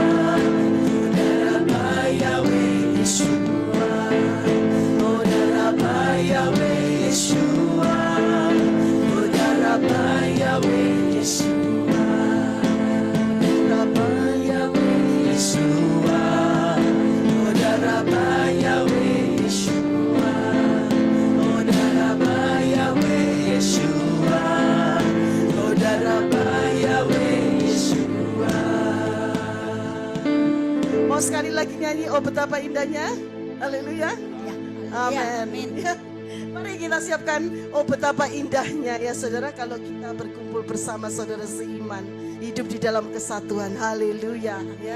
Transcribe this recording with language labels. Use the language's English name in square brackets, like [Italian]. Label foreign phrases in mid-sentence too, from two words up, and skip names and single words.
[Indonesian] oh darah Yahweh Yeshua, oh darah Yahweh Yeshua, oh darah Yahweh Yeshua, darah Yahweh Yeshua, oh darah Yahweh Yeshua, oh darah Yahweh Yeshua, oh darah Yahweh Yeshua. Mau sekali lagi nyanyi, oh betapa indahnya, haleluya. Amin. Ya, mari kita siapkan, oh betapa indahnya ya saudara kalau kita berkumpul bersama saudara seiman, hidup di dalam kesatuan, haleluya ya.